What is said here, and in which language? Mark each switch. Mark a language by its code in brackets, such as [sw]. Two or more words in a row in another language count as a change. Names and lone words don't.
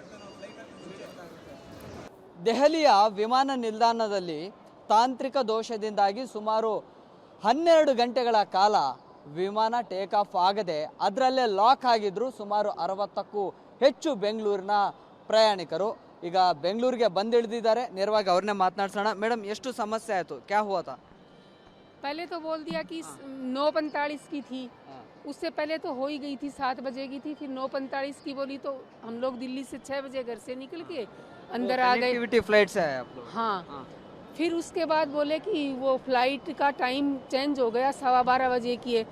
[kn] ದೆಹಲಿಯ ವಿಮಾನ ನಿಲ್ದಾಣದಲ್ಲಿ ತಾಂತ್ರಿಕ ದೋಷದಿಂದಾಗಿ ಸುಮಾರು 12 ಗಂಟೆಗಳ ಕಾಲ ವಿಮಾನ [en] take off [kn] ಆಗದೆ ಅದರಲ್ಲೇ ಲಾಕ್ ಆಗಿದ್ರು ಸುಮಾರು 60ಕ್ಕೂ ಹೆಚ್ಚು ಬೆಂಗಳೂರಿನ ಪ್ರಯಾಣಿಕರು. ಈಗ ಬೆಂಗಳೂರಿಗೆ ಬಂದಿಳಿದಿದ್ದಾರೆ. ನೇರವಾಗಿ ಅವ್ರನ್ನೇ ಮಾತನಾಡ್ಸೋಣ. ಮೇಡಮ್, ಎಷ್ಟು ಸಮಸ್ಯೆ ಆಯಿತು? [hi] क्या हुआ था? पहले तो बोल दिया कि 9:45 की थी, उससे पहले तो हो ही गई थी, 7 बजे की थी। फिर 9:45 की बोली तो हम लोग दिल्ली से 6 बजे घर से निकल के अंदर आ गए। [en] connectivity flight [hi] से है आप लोग? हाँ। फिर उसके बाद बोले कि वो फ्लाइट का [en] time change [hi] हो गया, 12:15 बजे की है।